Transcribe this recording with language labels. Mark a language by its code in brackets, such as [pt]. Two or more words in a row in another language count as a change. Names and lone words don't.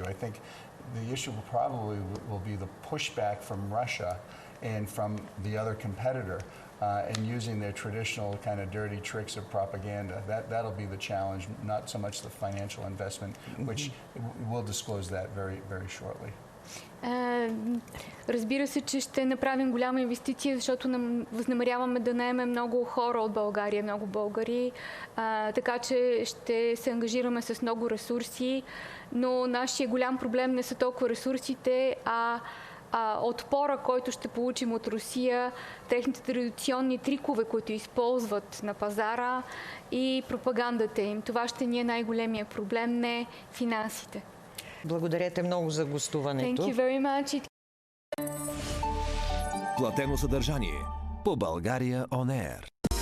[en] I think the issue will be the pushback from Russia and from the other competitor. And using their traditional kind of dirty tricks of propaganda. That'll be the challenge, not so much the financial investment, which we'll disclose that very, very shortly. [bg] Разбира се, че ще направим голяма инвестиция, защото възнамеряваме да наемем много хора от България, много българи, така че ще се ангажираме с много ресурси, но нашия голям проблем не са толкова ресурсите, отпора, който ще получим от Русия, техните традиционни трикове, които използват на пазара и пропагандата им. Това ще ни е най-големия проблем, не финансите. Благодаря много за гостуването. [en] Thank you very much. [bg] Платено съдържание по България On Air.